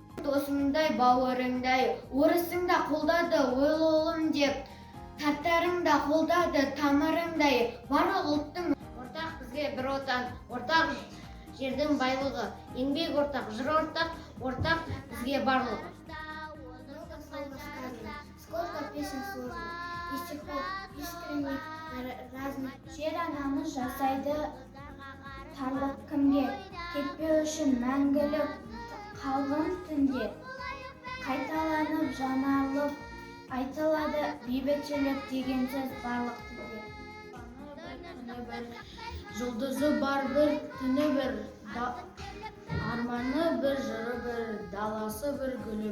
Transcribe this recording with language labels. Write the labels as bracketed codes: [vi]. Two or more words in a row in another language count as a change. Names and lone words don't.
[kk] досыңдай, бауырыңдай, орысың да қолдады ойлы ұлым деп, татарың да қолдады тамырыңдай, барлық ұлттың ортақ бізге бір отан, ортақ жердің байлығы, еңбек ортақ, жыр ортақ бізге барлығы. [ru] Сколько песен сложно, и стихов искренних разных. [kk] Жер анамыз жасайды тарлық кімге, кетпеу үшін мәңгілік қалғын түнде. Қайталанып жанарлық айтылады бейбітшілік деген сөз барлық тілде. Жұлдызы бар бір, түні бір, арманы бір, жыры бір, даласы бір, гүлі бір.